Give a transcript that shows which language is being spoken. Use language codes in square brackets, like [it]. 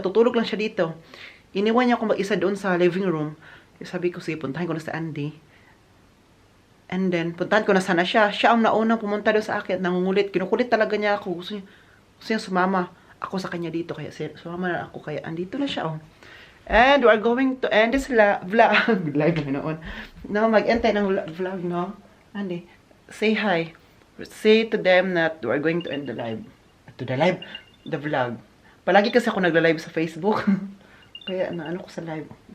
[tl] Natutulog lang siya dito. Iniwan niya ako mag-isa doon sa living room. Sabi ko, sige, puntahin ko na si Andy. [en] And then, [tl] puntahan ko na sana siya. Siya ang naunang pumunta doon sa akin. Nangungulit. Kinukulit talaga niya ako. Gusto niya sumama ako sa kanya dito. Kaya sumama na ako. Kaya andito na siya. Oh. [en] And we are going to end this vlog. [tl] Live na noon. No, mag-end tayo ng vlog, no? [en] Andy, say hi. Say to them that we are going to end the live. The vlog. [tl] Palagi kasi ako nagla-live sa Facebook. Kaya ano ko sa live.